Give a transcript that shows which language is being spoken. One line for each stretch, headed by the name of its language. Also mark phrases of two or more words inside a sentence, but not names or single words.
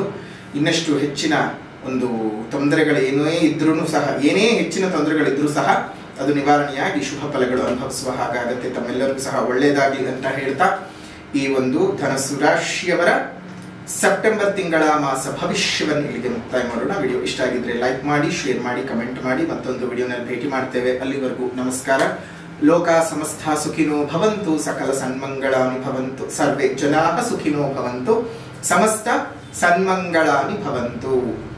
Kannada: ಇನ್ನಷ್ಟು ಹೆಚ್ಚಿನ ಒಂದು ತೊಂದರೆಗಳು ಏನೇ ಹೆಚ್ಚಿನ ತೊಂದರೆಗಳಿದ್ರೂ ಸಹ ಅದು ನಿವಾರಣೆಯಾಗಿ ಶುಭ ಫಲಗಳು ಅನುಭವಿಸುವ ಹಾಗಾಗತ್ತೆ. ತಮ್ಮೆಲ್ಲರಿಗೂ ಸಹ ಒಳ್ಳೆಯದಾಗಲಿ ಅಂತ ಹೇಳ್ತಾ ಈ ಒಂದು ಧನಸ್ಸು ರಾಶಿಯವರ ಸೆಪ್ಟೆಂಬರ್ ತಿಂಗಳ ಮಾಸ ಭವಿಷ್ಯವನ್ನು ಇಲ್ಲಿಗೆ ಮುಕ್ತಾಯ ಮಾಡೋಣ. ವಿಡಿಯೋ ಇಷ್ಟ ಆಗಿದ್ರೆ ಲೈಕ್ ಮಾಡಿ, ಶೇರ್ ಮಾಡಿ, ಕಮೆಂಟ್ ಮಾಡಿ. ಮತ್ತೊಂದು ವಿಡಿಯೋನಲ್ಲಿ ಭೇಟಿ ಮಾಡ್ತೇವೆ. ಅಲ್ಲಿವರೆಗೂ ನಮಸ್ಕಾರ.
Sanskrit: लोक समस्त सुखिनो भवन्तु, सकल सन्मङ्गलानि भवन्तु, सर्वे जनाः सुखिनो भवन्तु, समस्त सन्मङ्गलानि भवन्तु.